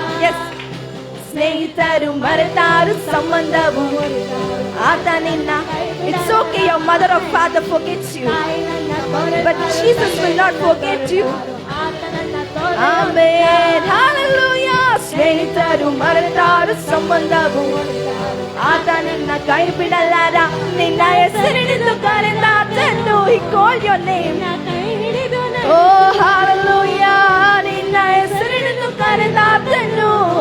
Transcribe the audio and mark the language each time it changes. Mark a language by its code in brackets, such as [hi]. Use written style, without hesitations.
[kn] S, ಸ್ನೇಹಿತರು ಮರೆತಾರು, ಸಂಬಂಧವು ಆತ ನಿನ್ನ. [en] It's okay your mother or father forgets you, but Jesus will not forget you. Amen. Hallelujah. [kn] ಸ್ನೇಹಿತರು ಮರೆತಾರು, ಸಂಬಂಧವು ಆತ ನಿನ್ನ ಕೈ ಬಿಡಲಾರ. ನಿನ್ನ ಹೆಸರಿನಿಂದ ಕರೆದಾತನು. [en] He called your name. Oh hallelujah. [kn] ನಿನ್ನ ಹೆಸರಿನಿಂದ ಕರೆದಾತನು.